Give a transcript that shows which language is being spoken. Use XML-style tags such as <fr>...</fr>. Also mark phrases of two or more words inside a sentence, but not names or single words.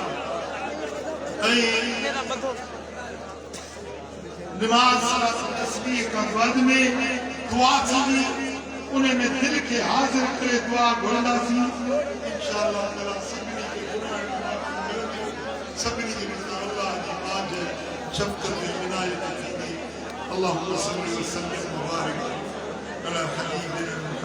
<sd>ऐं नमाज़ सलात तस्बीह खां बाद में दुआ थींदी उन में दिलि खे हाज़िर करे दुआ घुरंदासीं</sd> <ar>إن شاء الله تعالى</ar> <sd>सभिनी जी अल्लाह जी पाक शफ़क़त ऐं इनायत थींदी</sd> <ar>اللهم صل وسلم وبارك على حبيبنا</ar>